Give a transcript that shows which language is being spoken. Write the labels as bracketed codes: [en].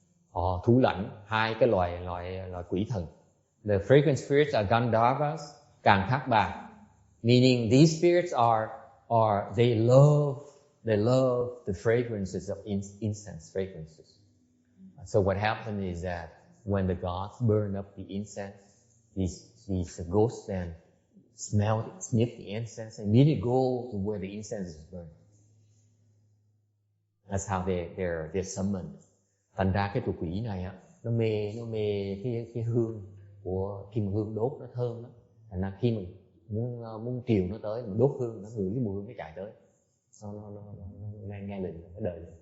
[vi] Họ thủ lãnh 2 cái loài quỷ thần. [en] The fragrant spirits are Gandharvas, Càng Thác Bà, meaning these spirits they love the fragrances of incense fragrances. So what happened is that when the gods burn up the incense, these ghosts then sniff the incense and immediately go to where the incense is burned. That's how they're summoned. [vi] Thành ra cái tụi quỷ này á, nó mê cái hương của khi mà hương đốt nó thơm á, thành ra khi mà muốn triều nó tới, mình đốt hương, nó ngửi cái mùi hương nó chạy tới, nó nghe lệnh, nó đợi.